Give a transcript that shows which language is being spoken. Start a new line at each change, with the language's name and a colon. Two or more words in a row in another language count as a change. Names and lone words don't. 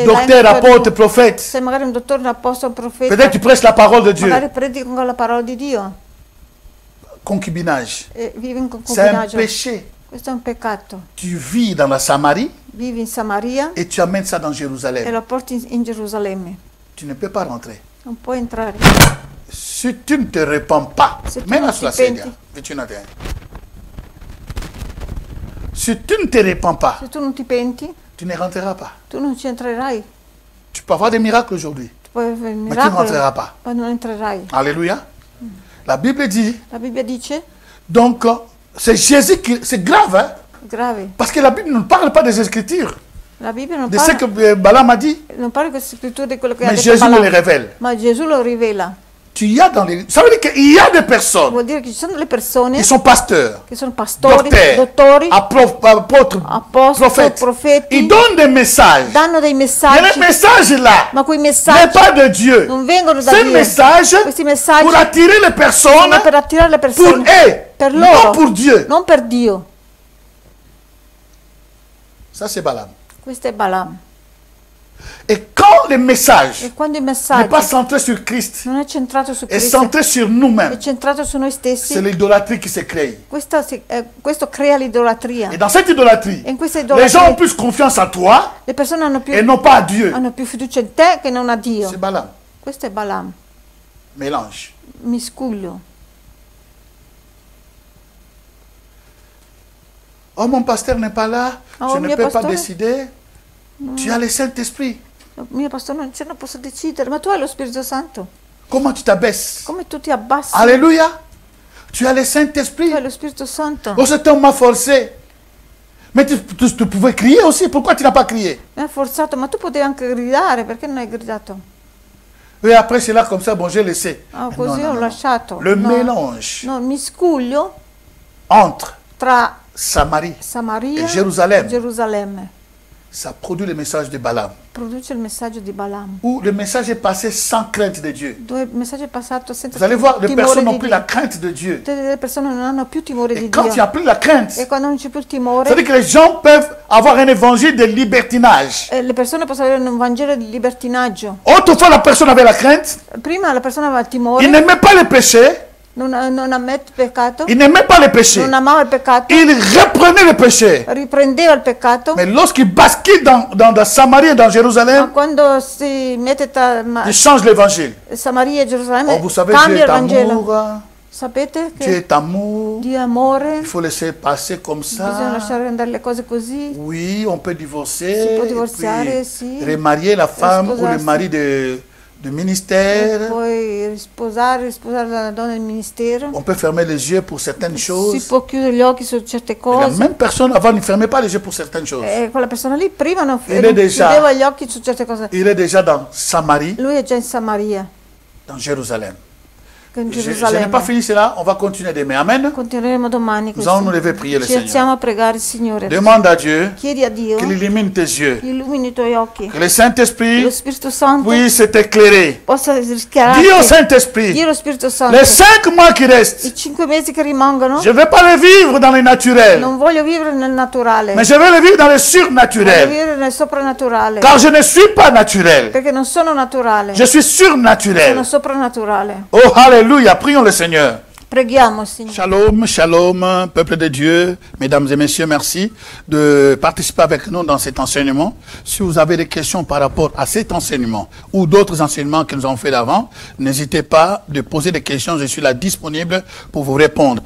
French: Docteur, apôtre, prophète.
Italian: sei magari un dottore, un apostolo, un profeta.
French: Peut-être tu prêches la parole de Dieu.
Italian: Magari predichi con la parola di Dio
French: Concubinage.
Italian: e vivi in
French: C'est un
Italian: concubinaggio.
French: péché.
Italian: Questo è un peccato.
French: Tu vis dans la Samarie
Italian: Vivi in Samaria
French: et tu amènes ça dans
Italian: e
French: Jérusalem.
Italian: lo porti in Gerusalemme.
French: Tu ne peux pas rentrer.
Italian: Non puoi entrare.
French: Si tu ne te repens pas,
Italian: Se tu
French: mets
Italian: non
French: la
Italian: ti sulla penti. sedia, vicino a te.
French: Si tu ne te repens pas,
Italian: Se tu non ti penti,
French: tu ne rentreras pas.
Italian: tu non ci entrerai.
French: Tu peux avoir des miracles aujourd'hui,
Italian: Tu puoi avere il
French: mais tu ne
Italian: miracolo,
French: rentreras pas.
Italian: ma non entrerai.
French: Alléluia. La Bible dit,
Italian: La Bibbia dice,
French: donc, c'est Jésus qui... C'est grave, hein?
Italian: grave,
French: Parce que la Bible ne parle pas des Écritures,
Italian: la Bibbia non
French: de ce
Italian: parla,
French: que Balaam a dit,
Italian: non parla di queste scritture di quello che ha
French: mais
Italian: detto
French: Jésus me
Italian: Balaam,
French: les révèle.
Italian: ma Gesù lo rivela.
French: Tu y as dans les... Ça veut dire qu'il y a des personnes
Italian: Vuol dire che ci sono delle persone
French: qui sont pasteurs,
Italian: che sono pastori,
French: docteurs,
Italian: dottori,
French: apôtres,
Italian: apostoli,
French: prophètes.
Italian: profeti,
French: Ils donnent des messages.
Italian: danno dei
French: Mais les
Italian: messaggi,
French: messages là
Italian: ma quei
French: n'est
Italian: messaggi
French: pas de Dieu.
Italian: non vengono da
French: C'est un
Italian: Dio.
French: message
Italian: Questi messaggi
French: pour attirer les personnes
Italian: sono per attirare le
French: pour
Italian: persone,
French: eux,
Italian: per non loro,
French: pour Dieu.
Italian: non per Dio.
French: Ça, c'est Balaam.
Italian: Questo è Balaam.
French: Et quand le message
Italian: E quando il
French: n'est
Italian: messaggio
French: pas centré sur Christ,
Italian: non è centrato su
French: est
Italian: Cristo,
French: centré sur
Italian: è
French: nous-mêmes,
Italian: centrato su noi
French: c'est
Italian: stessi,
French: l'idolâtrie qui se crée.
Italian: questo crea l'idolatria.
French: Et dans cette idolâtrie,
Italian: E in questa
French: les gens ont
Italian: idolatria
French: plus confiance en toi
Italian: le persone
French: et non pas à Dieu.
Italian: hanno più fiducia in te che non a Dio.
French: C'est Balaam.
Italian: Questo è Balaam,
French: Mélange.
Italian: miscuglio.
French: Oh, mon pasteur n'est pas là,
Italian: Oh,
French: je ne
Italian: mio
French: peux pas
Italian: pastore.
French: décider. Tu as le Saint-Esprit.
Italian: Mio pastore non ce ne posso decidere, ma tu hai lo Spirito Santo.
French: Comment tu t'abaisses?
Italian: Come tu ti abbassi?
French: Alléluia. Tu as le Saint-Esprit.
Italian: Tu hai lo Spirito Santo.
French: Oh, cet homme m'a forcé. Mais tu pouvais crier aussi. Pourquoi tu n'as pas crié?
Italian: Mi ha forzato, ma tu potevi anche gridare, perché non hai gridato?
French: Et après cela, comme ça, bon, j'ai laissé. Ah, Non,
Italian: così
French: non,
Italian: ho
French: non.
Italian: lasciato.
French: Le
Italian: No.
French: mélange
Italian: No, miscuglio
French: entre
Italian: tra
French: Samarie
Italian: Samaria e Gerusalemme, e Gerusalemme
French: ça produit le message de Balaam.
Italian: produce il messaggio di Balaam.
French: Où le message est passé sans crainte de Dieu.
Italian: Dove il messaggio è passato senza
French: Vous allez voir, les
Italian: timore
French: personnes
Italian: di
French: n'ont plus
Italian: Dio.
French: la crainte de Dieu.
Italian: Tutte le persone non hanno più timore
French: Et
Italian: di
French: quand il n'y
Italian: Dio.
French: a plus la crainte,
Italian: E quando non c'è più il timore,
French: c'est-à-dire que les gens peuvent avoir un évangile de libertinage.
Italian: le persone possono avere un vangelo di libertinaggio.
French: Autrefois, la personne avait la crainte.
Italian: Prima la persona aveva il
French: Il
Italian: timore,
French: n'aimait pas le péché.
Italian: non ammette il peccato,
French: Il n'aimait pas le péché.
Italian: non amava il peccato,
French: Il reprenait le péché.
Italian: riprendeva il peccato,
French: Mais lorsqu'il bascule dans Samarie et dans
Italian: ma
French: Jérusalem,
Italian: quando si mette tra
French: il change l'évangile.
Italian: Samaria e Gerusalemme
French: Oh, vous savez, Dieu
Italian: cambia
French: est
Italian: il Vangelo.
French: amour.
Italian: Sapete
French: Dieu
Italian: che
French: est amour.
Italian: Dio è amore,
French: Il faut laisser passer comme
Italian: bisogna
French: ça.
Italian: lasciare andare le cose così.
French: Oui, on peut divorcer.
Italian: Si può
French: et
Italian: divorziare,
French: puis
Italian: sì.
French: remarier la femme ou le
Italian: Sposarsi.
French: mari de
Italian: E
French: ministère.
Italian: poi risposare la donna del ministero.
French: On peut fermer les yeux pour certaines
Italian: Si
French: choses.
Italian: può chiudere gli occhi su certe
French: Mais la
Italian: cose.
French: même personne avant ne fermait pas les yeux pour certaines choses.
Italian: E quella persona lì prima non Il è non
French: déjà-
Italian: chiudeva gli occhi su certe cose.
French: Il est déjà dans Samarie,
Italian: Lui è già in Samaria,
French: dans Jérusalem.
Italian: in
French: Je n'ai
Italian: Gerusalemme.
French: pas fini cela, on va continuer demain. Amen.
Italian: Continueremo domani
French: Nous allons nous
Italian: così.
French: lever et prier le
Italian: Ci alziamo
French: Seigneur.
Italian: a pregare il Signore.
French: Demande à Dieu
Italian: Chiedi a Dio
French: qu'il illumine tes yeux.
Italian: illumini i tuoi occhi.
French: Que le Saint-Esprit
Italian: Lo Spirito Santo
French: puisse t'éclairer.
Italian: possa
French: Dis au
Italian: rischiararti.
French: Saint-Esprit,
Italian: Dio lo Spirito Santo.
French: les 5 mois qui restent,
Italian: I 5 mesi che rimangono
French: je ne vais pas les vivre dans le naturel,
Italian: non voglio vivere nel naturale,
French: mais je vais les vivre dans le
Italian: voglio
French: surnaturel.
Italian: vivere nel soprannaturale.
French: Car je ne suis pas naturel,
Italian: Perché non sono naturale,
French: je suis
Italian: sono
French: surnaturel.
Italian: soprannaturale.
French: Oh, alléluia, prions le Seigneur.
Italian: Preghiamo, Signore.
French: Shalom, shalom, peuple de Dieu, mesdames et messieurs, merci de participer avec nous dans cet enseignement. Si vous avez des questions par rapport à cet enseignement ou d'autres enseignements que nous avons fait d'avant, n'hésitez pas de poser des questions, je suis là disponible pour vous répondre.